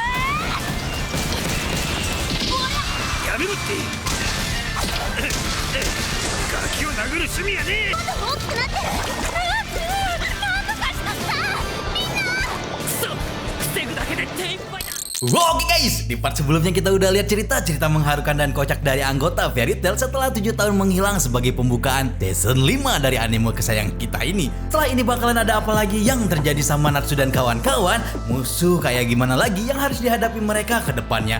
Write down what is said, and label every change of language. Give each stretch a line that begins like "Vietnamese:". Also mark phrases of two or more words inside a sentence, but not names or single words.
Japanese: やめろってガキを殴る趣味やねえ。まだ大きくなってる。なんとかしたさみんな。くそ防ぐだけで手一杯だ。
Indonesian: Oke guys, di part sebelumnya kita udah lihat cerita-cerita mengharukan dan kocak dari anggota Fairy Tail setelah 7 tahun menghilang sebagai pembukaan season 5 dari anime kesayangan kita ini. Setelah ini bakalan ada apa lagi yang terjadi sama Natsu dan kawan-kawan? Musuh kayak gimana lagi yang harus dihadapi mereka ke depannya?